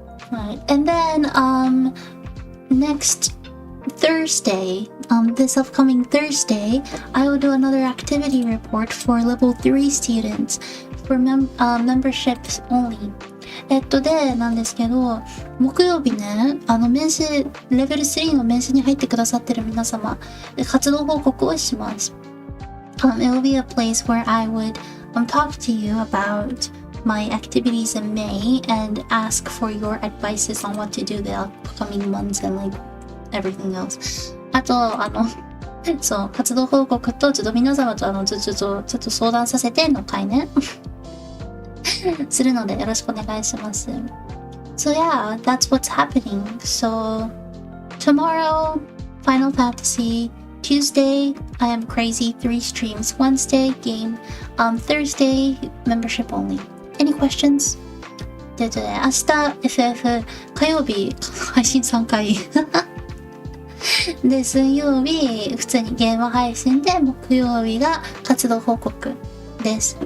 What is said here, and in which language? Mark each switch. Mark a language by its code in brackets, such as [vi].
[en] Right, and then next Thursday, this upcoming Thursday, I will do another activity report for level 3 students for memberships only. [ja] で、なんですけど、木曜日ね、年始、レベル3の年始に入ってくださってる皆様、活動報告をします。 [en] It will be a place where I would talk to you about my activities in May and ask for your advices on what to do the upcoming months and like everything else. [ja] あと、そう、活動報告と、ちょっと皆様とちょっと相談させての回ね。するのでよろしくお願いします。 [en] So yeah, that's what's happening. So tomorrow, Final Fantasy. Tuesday, I am crazy 3 streams. Wednesday, game. Thursday, membership only. Any questions? [ja] で、明日 FF 火曜日配信3回で、水曜日普通にゲーム配信で、木曜日が活動報告です。